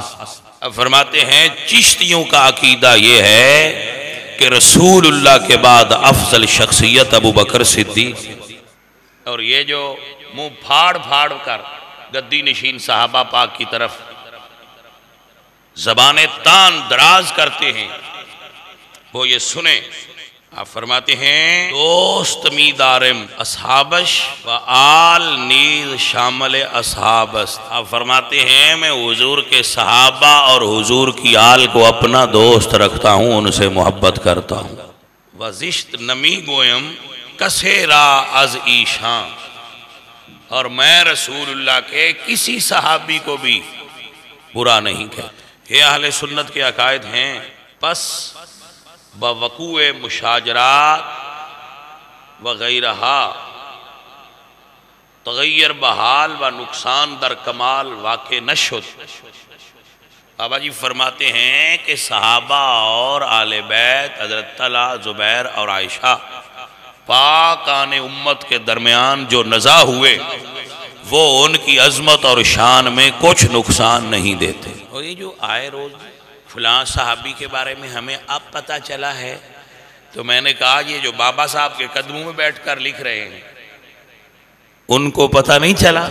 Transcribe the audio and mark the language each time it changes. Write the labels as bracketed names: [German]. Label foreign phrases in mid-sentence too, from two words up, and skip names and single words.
[Urdu] اب فرماتے ہیں چشتیوں کا عقیدہ یہ ہے کہ رسول اللہ کے بعد افضل شخصیت ابوبکر صدیق، اور یہ جو منہ پھاڑ پھاڑ کر گدی نشین صحابہ پاک کی طرف زبانیں تان دراز کرتے ہیں وہ یہ سنیں۔ آپ فرماتے ہیں [Persian] دوست می دارم اصحابش و آل نیز شامل اصحابست۔ [Urdu] آپ فرماتے ہیں میں حضور کے صحابہ اور حضور کی آل کو اپنا دوست رکھتا ہوں، ان سے محبت کرتا ہوں۔ [Persian] وزشت نمی گویم کسے را از ایشان، [Urdu] اور میں رسول اللہ کے کسی صحابی کو بھی برا نہیں کہتا۔ یہ اہل سنت کے عقائد ہیں۔ [Persian] پس بوقوع مشاجرات وغیرہ تغیر بحال و نقصان در کمال واقع نشد۔ [Urdu] بابا جی فرماتے ہیں کہ صحابہ اور آل بیت حضرت طلحہ زبیر اور عائشہ پاکان امت کے درمیان جو نزاع ہوئے وہ ان کی عظمت اور شان میں کچھ نقصان نہیں دیتے۔ اور یہ جو آئے روز فلاں صحابی کے بارے میں ہمیں اب پتہ چلا ہے، تو میں نے کہا یہ جو بابا صاحب کے قدموں میں بیٹھ کر لکھ رہے ہیں ان کو پتہ نہیں چلا؟